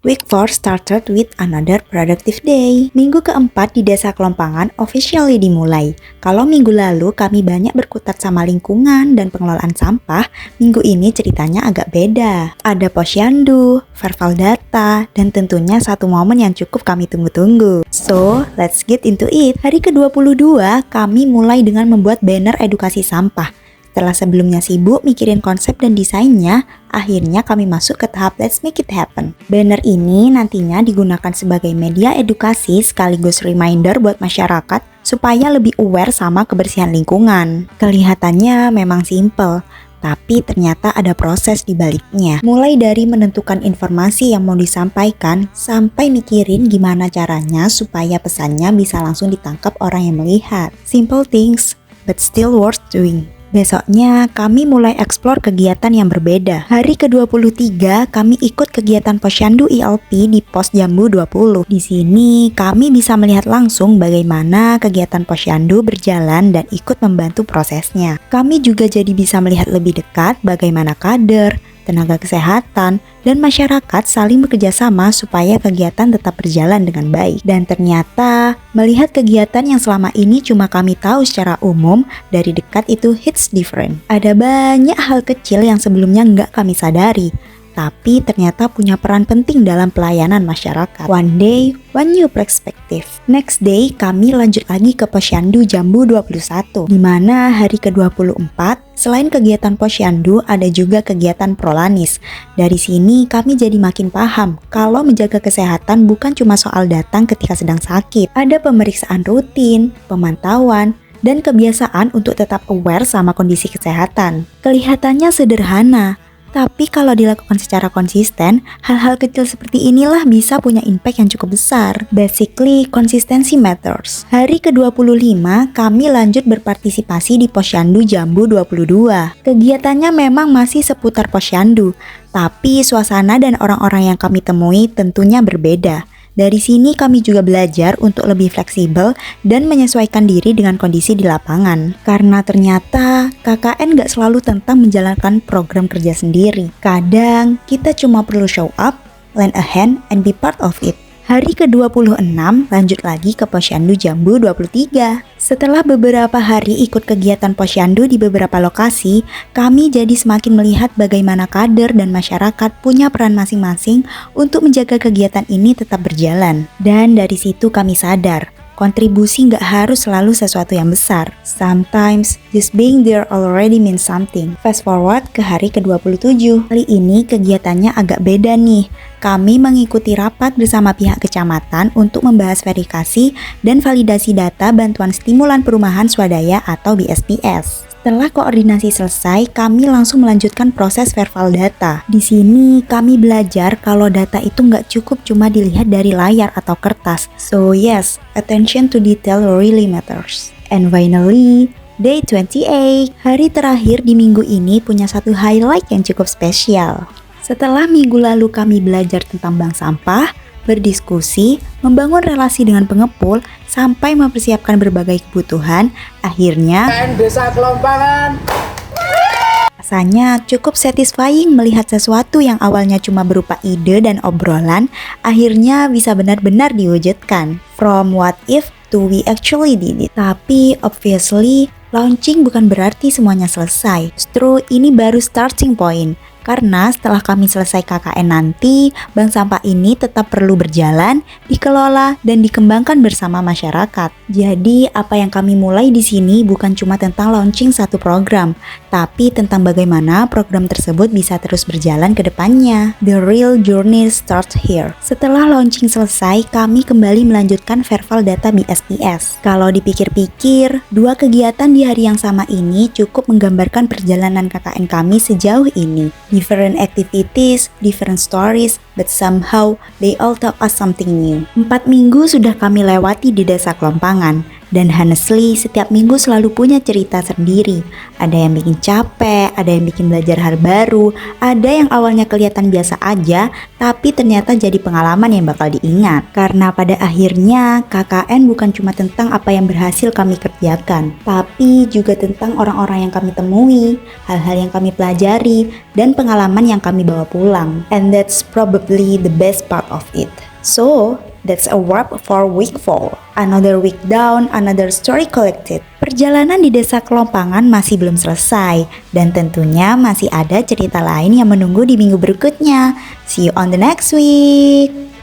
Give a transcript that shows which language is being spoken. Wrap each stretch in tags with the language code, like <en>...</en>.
<en>Week 4 started with another productive day.</en> <id>Minggu keempat di Desa Kelompangan officially dimulai. Kalau minggu lalu kami banyak berkutat sama lingkungan dan pengelolaan sampah, minggu ini ceritanya agak beda. Ada posyandu, verbal data, dan tentunya satu momen yang cukup kami tunggu-tunggu.</id> <en>So, let's get into it.</en> <id>Hari ke-22, kami mulai dengan membuat banner edukasi sampah. Setelah sebelumnya sibuk mikirin konsep dan desainnya, akhirnya kami masuk ke tahap</id> <en>Let's Make It Happen.</en> <id>Banner ini nantinya digunakan sebagai media edukasi sekaligus reminder buat masyarakat supaya lebih aware sama kebersihan lingkungan. Kelihatannya memang simple, tapi ternyata ada proses di baliknya. Mulai dari menentukan informasi yang mau disampaikan, sampai mikirin gimana caranya supaya pesannya bisa langsung ditangkap orang yang melihat.</id> <en>Simple things, but still worth doing.</en> <id>Besoknya, kami mulai eksplor kegiatan yang berbeda. Hari ke-23, kami ikut kegiatan Posyandu ILP di Pos Jambu 20. Di sini, kami bisa melihat langsung bagaimana kegiatan Posyandu berjalan dan ikut membantu prosesnya. Kami juga jadi bisa melihat lebih dekat bagaimana kader, tenaga kesehatan, dan masyarakat saling bekerja sama supaya kegiatan tetap berjalan dengan baik. Dan ternyata, melihat kegiatan yang selama ini cuma kami tahu secara umum, dari dekat itu</id> <en>hits different.</en> <id>Ada banyak hal kecil yang sebelumnya nggak kami sadari, tapi ternyata punya peran penting dalam pelayanan masyarakat.</id> <en>One day, one new perspective. Next day,</en> <id>kami lanjut lagi ke Posyandu Jambu 21, di mana hari ke-24, selain kegiatan Posyandu, ada juga kegiatan Prolanis. Dari sini, kami jadi makin paham kalau menjaga kesehatan bukan cuma soal datang ketika sedang sakit. Ada pemeriksaan rutin, pemantauan, dan kebiasaan untuk tetap aware sama kondisi kesehatan. Kelihatannya sederhana, tapi kalau dilakukan secara konsisten, hal-hal kecil seperti inilah bisa punya impact yang cukup besar.</id> <en>Basically, consistency matters.</en> <id>Hari ke-25, kami lanjut berpartisipasi di Posyandu Jambu 22. Kegiatannya memang masih seputar Posyandu, tapi suasana dan orang-orang yang kami temui tentunya berbeda. Dari sini kami juga belajar untuk lebih fleksibel dan menyesuaikan diri dengan kondisi di lapangan. Karena ternyata KKN gak selalu tentang menjalankan program kerja sendiri. Kadang kita cuma perlu</id> <en>show up, lend a hand, and be part of it.</en> <id>Hari ke-26 lanjut lagi ke Posyandu Jambu 23. Setelah beberapa hari ikut kegiatan Posyandu di beberapa lokasi, kami jadi semakin melihat bagaimana kader dan masyarakat punya peran masing-masing untuk menjaga kegiatan ini tetap berjalan. Dan dari situ kami sadar, kontribusi nggak harus selalu sesuatu yang besar.</id> <en>Sometimes, just being there already means something. Fast forward</en> <id>ke hari ke-27. Kali ini kegiatannya agak beda nih. Kami mengikuti rapat bersama pihak kecamatan untuk membahas verifikasi dan validasi data bantuan stimulan perumahan swadaya atau BSPS. Setelah koordinasi selesai, kami langsung melanjutkan proses verbal data. Di sini kami belajar kalau data itu nggak cukup cuma dilihat dari layar atau kertas.</id> <en>So yes, attention to detail really matters. And finally, Day 28,</en> <id>hari terakhir di minggu ini punya satu highlight yang cukup spesial. Setelah minggu lalu kami belajar tentang bank sampah, berdiskusi, membangun relasi dengan pengepul, sampai mempersiapkan berbagai kebutuhan, akhirnya Desa Kelompangan. rasanya cukup satisfying melihat sesuatu yang awalnya cuma berupa ide dan obrolan, akhirnya bisa benar-benar diwujudkan.</id> <en>From what if to we actually did it.</en> <id>Tapi obviously, launching bukan berarti semuanya selesai. Justru ini baru starting point. Karena setelah kami selesai KKN nanti, bank sampah ini tetap perlu berjalan, dikelola, dan dikembangkan bersama masyarakat. Jadi, apa yang kami mulai di sini bukan cuma tentang launching satu program, tapi tentang bagaimana program tersebut bisa terus berjalan ke depannya.</id> <en>The real journey starts here.</en> <id>Setelah launching selesai, kami kembali melanjutkan verbal data BSPS. Kalau dipikir-pikir, dua kegiatan di hari yang sama ini cukup menggambarkan perjalanan KKN kami sejauh ini.</id> <en>Different activities, different stories, but somehow they all tell us something new.</en> <id>4 minggu sudah kami lewati di Desa Kelompangan, Dan honestly, setiap minggu selalu punya cerita sendiri. Ada yang bikin capek, ada yang bikin belajar hal baru, ada yang awalnya kelihatan biasa aja, tapi ternyata jadi pengalaman yang bakal diingat. Karena pada akhirnya, KKN bukan cuma tentang apa yang berhasil kami kerjakan, tapi juga tentang orang-orang yang kami temui, hal-hal yang kami pelajari, dan pengalaman yang kami bawa pulang.</id> <en>And that's probably the best part of it. So, that's a wrap for week 4. Another week down, another story collected.</en> <id>Perjalanan di Desa Kelompangan masih belum selesai, dan tentunya masih ada cerita lain yang menunggu di minggu berikutnya.</id> <en>See you on the next week.</en>